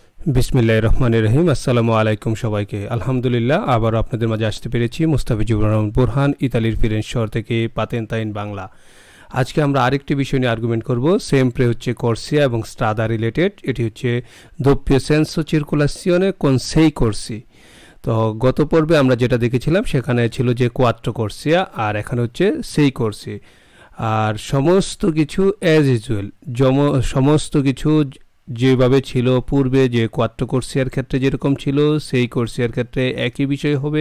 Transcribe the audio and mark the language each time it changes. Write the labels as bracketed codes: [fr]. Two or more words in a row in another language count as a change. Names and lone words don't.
[ar] بسم الله الرحمن الرحيم. السلام عليكم সবাইকে। [bn] আলহামদুলিল্লাহ আবারও আপনাদের মাঝে আসতে পেরেছি। মুস্তাফিজুর রহমান বুরহান, ইতালির ফিরেন্স শহর থেকে, পাতেন্তা ইন বাংলা। আজকে আমরা আরেকটি বিষয় নিয়ে আর্গুমেন্ট করব। সেমপ্রে হচ্ছে কোর্সিয়া এবং স্ট্রাদা রিলেটেড। এটি হচ্ছে [it] doppio senso circolazione con sei corsi। [bn] তো গত পর্বে আমরা যেটা দেখেছিলাম সেখানে ছিল যে [it] quattro corsie, [bn] আর এখানে হচ্ছে [it] sei corsie. [bn] আর সমস্ত কিছু [en] as usual, [bn] সমস্ত কিছু যেভাবে ছিল পূর্বে, যে [it] quattro corsie [bn] ক্ষেত্রে যেরকম ছিল [it] sei corsie [bn] ক্ষেত্রে একই বিষয় হবে।